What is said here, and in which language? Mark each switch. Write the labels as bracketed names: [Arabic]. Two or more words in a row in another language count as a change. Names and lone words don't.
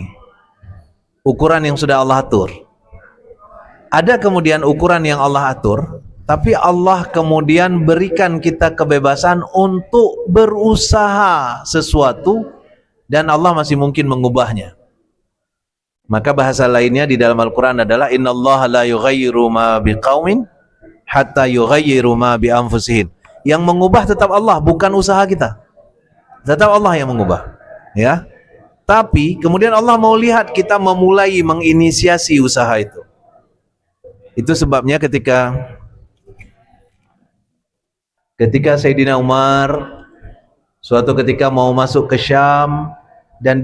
[Indonesian] Ukuran yang sudah Allah atur. Ada kemudian ukuran yang Allah atur, tapi Allah kemudian berikan kita kebebasan untuk berusaha sesuatu dan Allah masih mungkin mengubahnya. Maka bahasa lainnya di dalam Al-Quran adalah [Arabic] إن الله لا يغير ما بقوم حتى يغيروا ما بأنفسهم. [Indonesian] Yang mengubah tetap Allah, bukan usaha kita. Tetap Allah yang mengubah, ya. Tapi kemudian Allah mau lihat kita memulai menginisiasi usaha itu. Itu sebabnya ketika Sayyidina Umar suatu ketika mau masuk ke Syam, dan